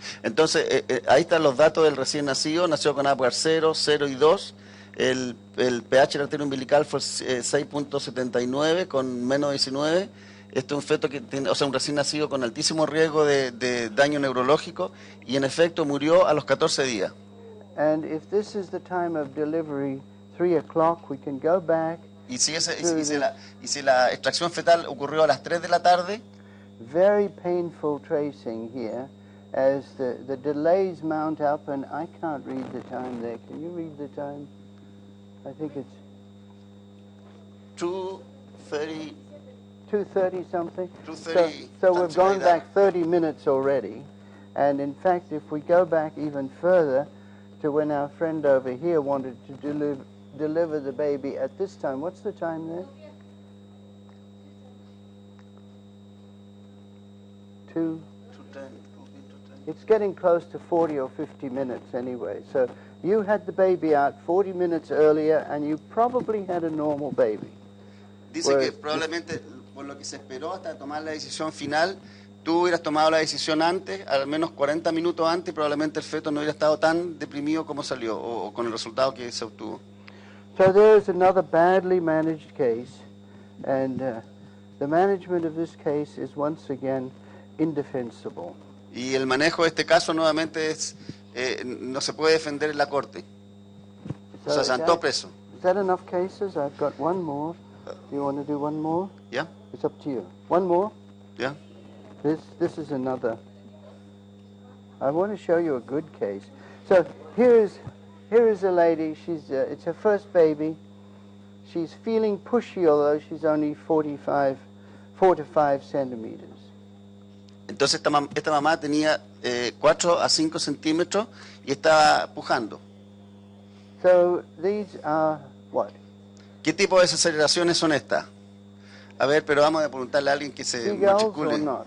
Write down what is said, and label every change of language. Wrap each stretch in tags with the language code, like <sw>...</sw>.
<es>Entonces, ahí están los datos del recién nacido. Nació con APGAS 0, 0 y 2. El pH de la arteria umbilical fue 6.79 con menos 19. Este es un feto que tiene, un recién nacido con altísimo riesgo de daño neurológico, y en efecto murió a los 14 días.</es> <en>And if this is the time of delivery, 3 o'clock, we can go back.</en> <es>Y si la extracción fetal ocurrió a las 3 de la tarde.</es> <en>Very painful tracing here as the delays mount up, and I can't read the time there. Can you read the time? I think it's 2:30. 2:30 something. 2:30. So we've gone back 30 minutes already, and in fact, if we go back even further to when our friend over here wanted to deliver the baby at this time, what's the time there? 2. It's getting close to 40 or 50 minutes anyway. So you had the baby out 40 minutes earlier, and you probably had a normal baby.</en> <es>Dice que probablemente por lo que se esperó hasta tomar la decisión final, tú hubieras tomado la decisión antes, al menos 40 minutos antes, y probablemente el feto no hubiera estado tan deprimido como salió, o con el resultado que se obtuvo.</es> <en>So there is another badly managed case, and The management of this case is once again indefensible.</en> <es>Y el manejo de este caso nuevamente es no se puede defender en la corte. O sea, sentó preso.</es> <en>Is that enough cases? I've got one more. Do you want to do one more? Yeah. It's up to you. One more? Yeah. This is another. I want to show you a good case. So here is a lady. It's her first baby. She's feeling pushy, although she's only 4 to 5 centimeters.</en> <es>Entonces esta mamá tenía 4 a 5 centímetros y estaba pujando.</es> <en>So these are what?</en> <es>¿Qué tipo de desaceleraciones son estas? A ver, pero vamos a preguntarle a alguien que se matricule.</es>